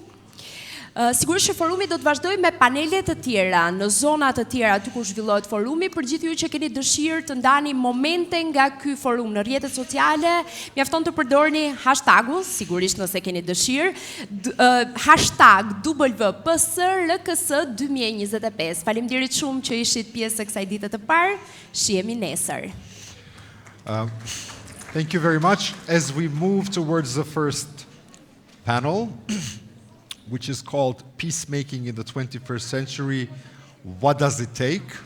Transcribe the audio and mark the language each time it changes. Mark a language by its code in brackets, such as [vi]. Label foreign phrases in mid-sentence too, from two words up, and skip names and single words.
[sq] Sigurisht që forumi do të vazhdoj me panelet të tjera, në zona të tjera aty ku zhvillohet forumi, për gjithë ju që keni dëshirë të ndani momente nga ky forum në rrjetet sociale, mjafton të përdorni hashtagun, sigurisht nëse keni dëshirë, hashtag WPSRKS2025. Faleminderit shumë që ishit pjesë e kësaj dite të parë, shihemi nesër. [en] Thank you very much. As we move towards the first panel, which is called Peacemaking in the 21st Century, What Does It Take?